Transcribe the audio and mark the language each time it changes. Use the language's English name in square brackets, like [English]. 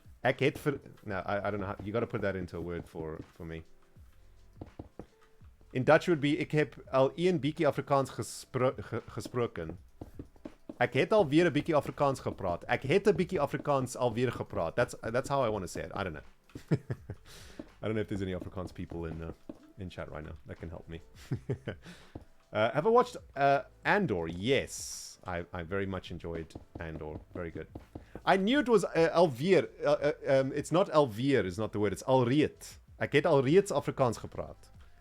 [Afrikaans] Ek het [English] no, I don't know how, you got to put that into a word for me. In Dutch would be [Afrikaans] ek heb al 'n bietjie Afrikaans gesproken. Ek het alweer 'n bietjie Afrikaans gepraat. Ek het 'n bietjie Afrikaans alweer gepraat. [English] That's how I want to say it. I don't know. I don't know if there's any Afrikaans people in chat right now that can help me. Have I watched Andor? Yes, I very much enjoyed Andor. Very good. I knew it was alweer. It's not alweer is not the word. It's alreeds. [Afrikaans] Ek het alreeds Afrikaans gepraat.